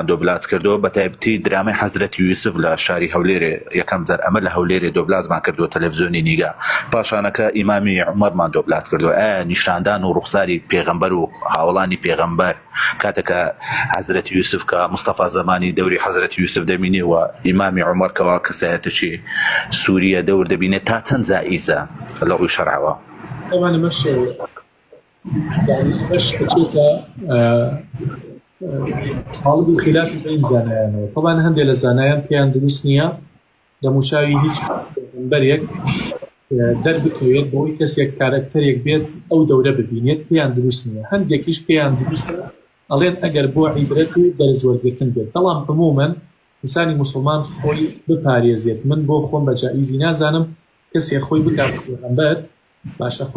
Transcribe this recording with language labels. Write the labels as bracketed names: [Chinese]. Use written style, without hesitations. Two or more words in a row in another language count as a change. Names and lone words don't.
[Central Kurdish] دۆبلاج کردەوە بە تایبەتی درامەی حەزرەتی یوسف لە شاری هەولێرێ یەکەم جار ئەمە لە هەولێرێ دۆبلاجمان کردەوە تەلەڤیزیۆنی نیگا پاشانەکە ئیمامی عومەرمان دۆبلاج کردەوە نیشاندان و ڕوخساری پێغەمبەر و هاوڵانی پێغەمبەر کاتێکە حەزرەتی یوسف کە مستەفا زەمانی دەوری حەزرەتی یوسف دەبینێ و ئیمامی عومەر کەوا کەسایەتێکی سووریە دەور دەبینێت تا چەند جائیزە لە ڕووی شەرعەوە [Arabic] طبعا مش يعني مش بتشوفها طالب الخلاف بين [Central Kurdish] زانایان طبعا هەندێک لە زانایان پێیان دروست نییە دەموشاوی هیچ پێغەمبەرێک دەربکەوێت بۆی کەسێک کارکتەرێک بێت ئەو دەورە ببینێت پێیان دروست نییە هەندێکیش پێیان دروستە ئەڵێن ئەگەر بۆ عیبرەت و دەرزوەرگرتن بێت بەڵام عمومەن ئینسانی موسڵمان خۆی بپارێزێت من بۆ خۆم بە جائیزی نازانم کەسێک خۆی بکات پێغەمبەر باشە خۆی